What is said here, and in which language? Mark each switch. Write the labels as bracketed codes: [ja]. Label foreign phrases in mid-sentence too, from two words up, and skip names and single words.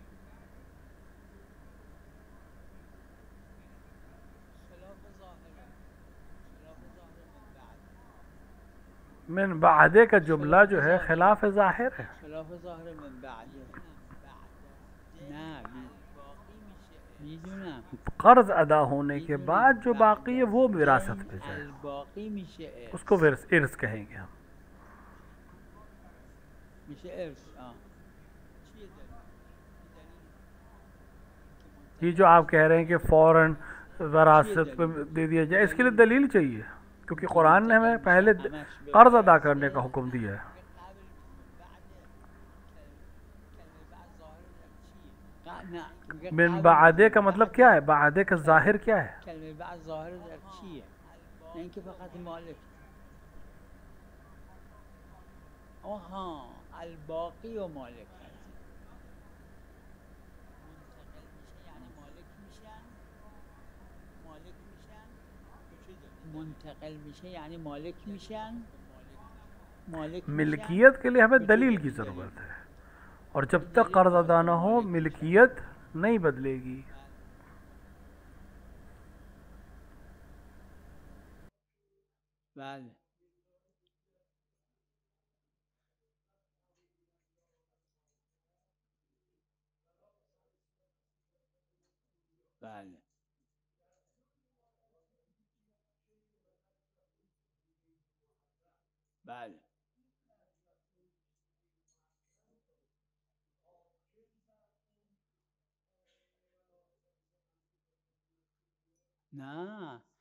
[fa] خلاف ظاهره [ar] من بعد [ur] کا جملہ جو ہے خلاف ظاہر ہے. [fa] خلاف ظاهره [ar] من بعد [fa] نه میدونم [ur] قرض ادا ہونے کے بعد جو باقی ہے وہ وراثت پے جائے, [fa] الباقی میشه [ur] اس کو ارث کہیں گے ہم. [fa] میشه ارث [ur] یہ جو آپ کہہ رہے ہیں کہ فوراً وراثت پے دے دیا جائے، اس کے لیے دلیل چاہیے، کیونکہ قرآن نے ہمیں پہلے قرض ادا کرنے کا حکم دیا ہے. [ar] من بعد [ur] کا مطلب کیا ہے? بعد کا ظاہر کیا ہے? [fa] کلمه بعد ظاهر در چیه نه اینکه فقط مالک آها الباقی و مالک منتقل میشه یعنی مالک میشن [ur] ملکیت کے لیے ہمیں دلیل کی ضرورت ہے، اور جب تک قرض ادا نہ ہو ملکیت نہیں بدلے گی. [fa] بله بله بله نه